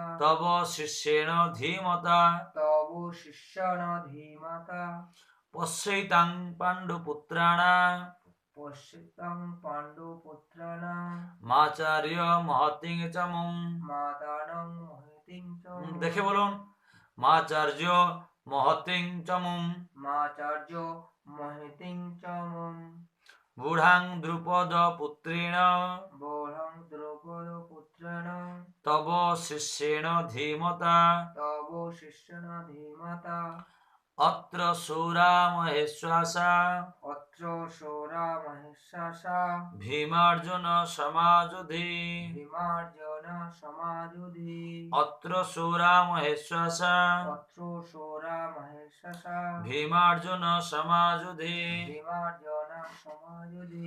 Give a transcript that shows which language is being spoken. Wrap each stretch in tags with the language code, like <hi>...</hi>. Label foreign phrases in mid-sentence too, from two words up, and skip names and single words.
<sa>তব শিষ্যেণ ধীমতা তব শিষ্যান ধীমাতা পশ্যৈতাং পাণ্ডুপুত্রাণা পশ্যিতাং পাণ্ডুপুত্রাণং মাচার্য মহতিং চমুং মাতানং মহিতিং চ</sa> <bn>দেখে বলুন</bn> <sa>মাচার্য মহতিং চমুং মাচার্য মহিতিং চমুং বুঢ়াং দ্রুপদ পুত্রেণ বরং দ্রৌপদ পুত্রাণং তব শিষ্যেণ ধীমতা তব শিষ্যান ধীমাতা অত্র শূরা মহেশ্বাসা অত্র শৌরা মহিষাসা ভীমার্জুন সমাযুধি ভীমার্জুন সমাযুধি অত্র শূরা মহেশ্বাসা অত্র শৌরা মহিষাসা ভীমার্জুন সমাযুধি ভীমার্জুন সমাযুধি</sa>